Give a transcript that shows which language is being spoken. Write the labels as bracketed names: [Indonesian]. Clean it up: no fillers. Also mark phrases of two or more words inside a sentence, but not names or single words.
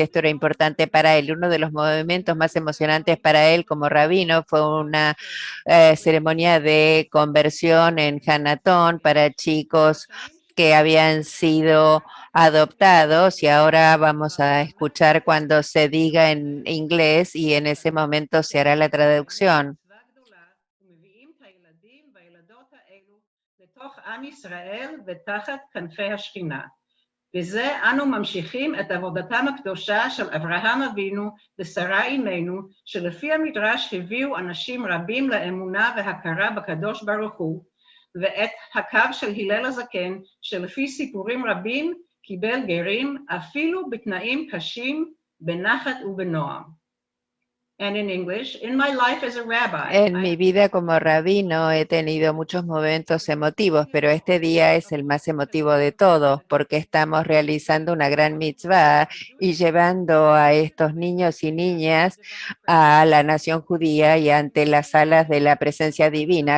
[Spanish] Esto era importante para él. Uno de los momentos más emocionantes para él como rabino fue una ceremonia de conversión en Hanatón para chicos que habían sido adoptados, y ahora vamos a escuchar cuando se diga en inglés y en ese momento se hará la traducción. [Hebrew] בזה אנו ממשיכים את עבודתם הקדושה של אברהם אבינו ושרה אימנו, שלפי המדרש הביאו אנשים רבים לאמונה והכרה בקדוש ברוך הוא, ואת הקו של הלל הזקן, שלפי סיפורים רבים קיבל גרים אפילו בתנאים קשים, בנחת ובנועם. [English] And in English, in my life as a rabbi, [Spanish] En mi vida como rabino he tenido muchos momentos emotivos, pero este día es el más emotivo de todos porque estamos realizando una gran mitzvah y llevando a estos niños y niñas a la nación judía y ante las salas de la presencia divina.